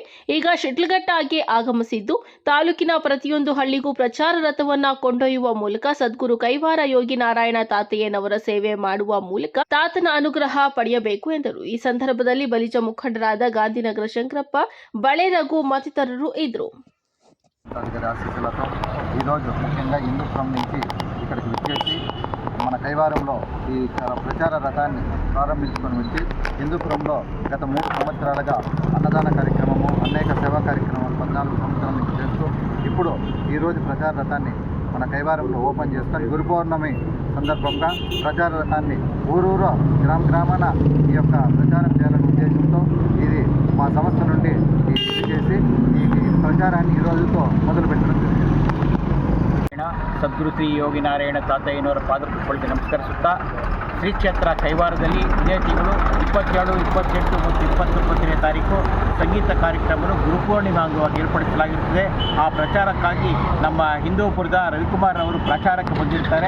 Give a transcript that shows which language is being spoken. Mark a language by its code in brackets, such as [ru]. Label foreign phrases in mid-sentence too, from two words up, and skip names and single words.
[kn] ಈಗ ಶಿಡ್ಲಘಟ್ಟಗೆ ಆಗಮಿಸಿದ್ದು ತಾಲೂಕಿನ ಪ್ರತಿಯೊಂದು ಹಳ್ಳಿಗೂ ಪ್ರಚಾರ ರಥವನ್ನ ಕೊಂಡೊಯ್ಯುವ ಮೂಲಕ ಸದ್ಗುರು ಕೈವಾರ ಯೋಗಿ ನಾರಾಯಣ ತಾತಯ್ಯನವರ ಸೇವೆ ಮಾಡುವ ಮೂಲಕ ತಾತನ ಅನುಗ್ರಹ ಪಡೆಯಬೇಕು ಎಂದರು. ಈ ಸಂದರ್ಭದಲ್ಲಿ ಬಲಿಜ ಮುಖಂಡರಾದ ಗಾಂಧಿನಗರ ಶಂಕರಪ್ಪ, ಬಳೆ ರಘು ಮತ್ತಿತರರು ಇದ್ದರು. [te] ఈరోజు ముఖ్యంగా హిందూపురం నుంచి ఇక్కడికి విచ్చేసి మన కైవారంలో ఈ ప్రచార రథాన్ని ప్రారంభించుకొని వచ్చి హిందూపురంలో గత 3 సంవత్సరాలుగా అన్నదాన కార్యక్రమము, అనేక సేవా కార్యక్రమాలు 14 సంవత్సరాల నుంచి చేస్తూ ఇప్పుడు ఈరోజు ప్రచార రథాన్ని మన కైవారంలో ఓపెన్ చేస్తాం. గురు పౌర్ణమి సందర్భంగా ప్రచార రథాన్ని ఊరూరు గ్రామాన ఈ యొక్క ప్రచారం చేయాలనే ఉద్దేశంతో ఇది మా సంస్థ నుండి చేసి ఈ ప్రచారాన్ని ఈ రోజుతో మొదలుపెట్టడం జరిగింది. [kn] ಸದ್ಗುರು ಶ್ರೀ ಯೋಗಿ ನಾರಾಯಣ ತಾತಯ್ಯನವರ ಪಾದಪೂಜೆಗಳಿಗೆ ನಮಸ್ಕರಿಸುತ್ತಾ ಶ್ರೀ ಕ್ಷೇತ್ರ ಕೈವಾರದಲ್ಲಿ ಇದೇ ತಿಂಗಳು 27, 28 ಮತ್ತು 29ನೇ ತಾರೀಕು ಸಂಗೀತ ಕಾರ್ಯಕ್ರಮವನ್ನು ಗುರುಪೂರ್ಣಿಮೆ ಅಂಗವಾಗಿ ಏರ್ಪಡಿಸಲಾಗಿರುತ್ತದೆ. ಆ ಪ್ರಚಾರಕ್ಕಾಗಿ ನಮ್ಮ ಹಿಂದೂಪುರದ ರವಿಕುಮಾರ್ ಅವರು ಪ್ರಚಾರಕ್ಕೆ ಬಂದಿರ್ತಾರೆ.